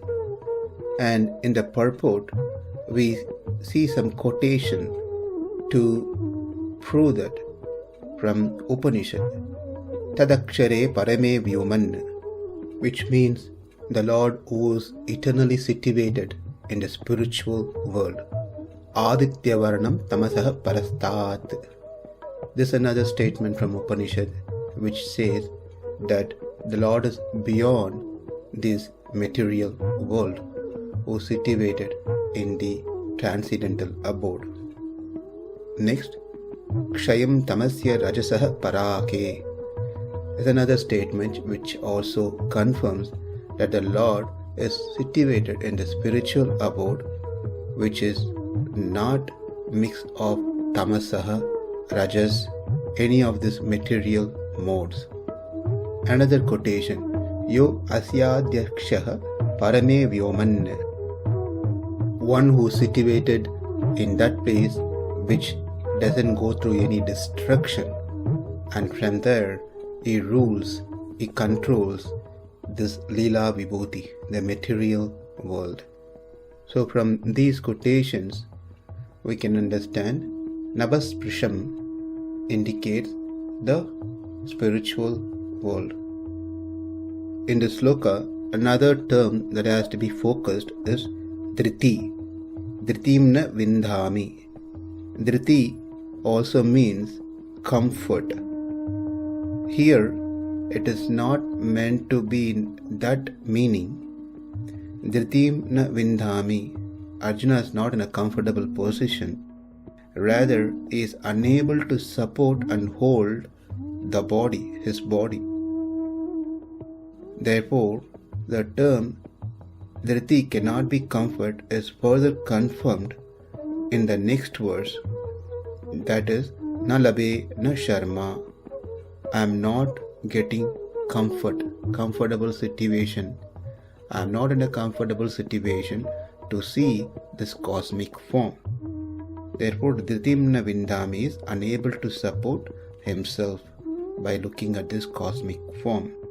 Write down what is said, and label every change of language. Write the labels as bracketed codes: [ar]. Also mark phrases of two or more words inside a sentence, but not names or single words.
[en] And in the purport, we see some quotation to prove that from Upanishad, [sa] Tadakshare Parame Vyuman, [en] which means the Lord who is eternally situated in the spiritual world. [sa] Aditya-varṇaṁ tamasah parastāt. [en] This is another statement from Upanishad which says that the Lord is beyond this material world, who is situated in the transcendental abode. Next, [sa] Kshayam tamasya rajasah parāke [en] is another statement which also confirms that the Lord is situated in the spiritual abode, which is not mix of [sa] tamasah, rajas, [en] any of these material modes. Another quotation, [sa] Yo asyadhyakshah parame vyoman, [en] one who is situated in that place which doesn't go through any destruction, and from there he rules, he controls this Lila Vibhuti, the material world. So from these quotations we can understand nabhaḥ-spṛśaṁ indicates the spiritual world. In the Sloka, another term that has to be focused is dhṛtiṁ, [sa] dhṛtiṁ vindāmi. [en] Dhṛti also means comfort. Here it is not meant to be in that meaning. [sa] Dhṛtiṁ vindāmi, [en] Arjuna is not in a comfortable position. Rather, he is unable to support and hold the body, his body. Therefore, the term dhṛti cannot be comfort is further confirmed in the next verse, that is, [sa] na labhe na śarma. [en] I am not getting comfortable situation. I am not in a comfortable situation to see this cosmic form. Therefore, [sa] dhṛtiṁ vindāmi [en] is unable to support himself by looking at this cosmic form.